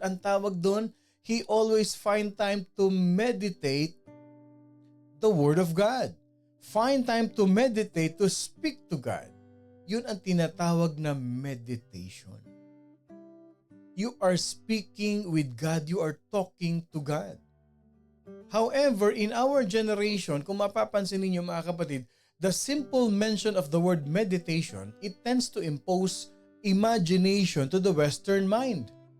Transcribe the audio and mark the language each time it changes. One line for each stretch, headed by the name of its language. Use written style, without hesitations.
Filipino: Ang tawag doon,
English: he always find time to meditate the Word of God. Find time to meditate, to speak to God.
Filipino: Yun ang tinatawag na meditation.
English: You are speaking with God. You are talking to God. However, in our generation,
Filipino: kung mapapansin ninyo mga kapatid,
English: the simple mention of the word meditation, it tends to impose imagination to the Western mind.